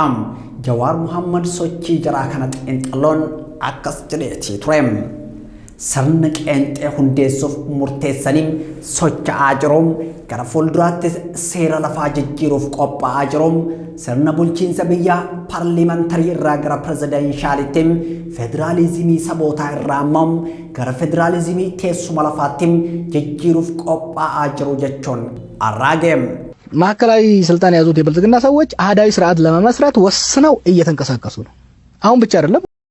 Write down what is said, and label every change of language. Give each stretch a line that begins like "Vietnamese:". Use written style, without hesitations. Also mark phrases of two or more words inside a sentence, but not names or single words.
Oromo: Jawaar Muhammad sochii jaraa kana xiinxaloon akkas jedheeti ture sirna qeenxee hundeessuuf murteessanii socho'aa jiru gara fuulduraatti seera lafaa jijjiiruuf qophaa'aa jiru sirna bulchiinsa biyyaa paarlimantarii irraa gara pirezidanshaalitti federaalizimii sabootaa irraa immoo gara federaalizimii teessuma lafaatti jijjiiruuf qophaa'aa jiru jechuun አራገም
Amharic: ማዕከላዊ ስልጣን ያዙት የብልጽግና ሰዎች አህዳዊ ስርዓት ለመመስረት ወስነው እየተንቀሳቀሱ ነው አሁን ብቻ አይደለም